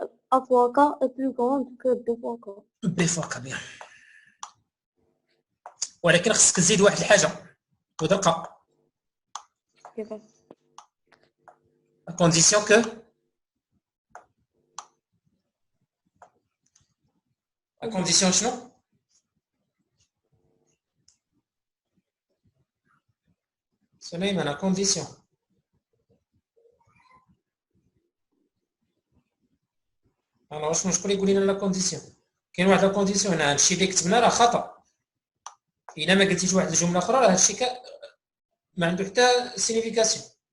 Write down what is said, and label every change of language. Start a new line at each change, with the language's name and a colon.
French: A fois K est plus grande que B fois K. B fois K, bien.
Arabic: ولكن خصك تزيد واحد الحاجة. بودرقة.
French: À condition que à condition
Arabic: شنو؟
French: سليمان, à condition.
Arabic: Alors شنو شكون يقول لنا لا كونديسيون؟ كاين واحد لا كونديسيون هنا, هادشي اللي كتبنا راه خطأ. إلا ما قلتيش واحد الجملة أخرى راه هادشي ما عنده حتى سينيفيكاسيون.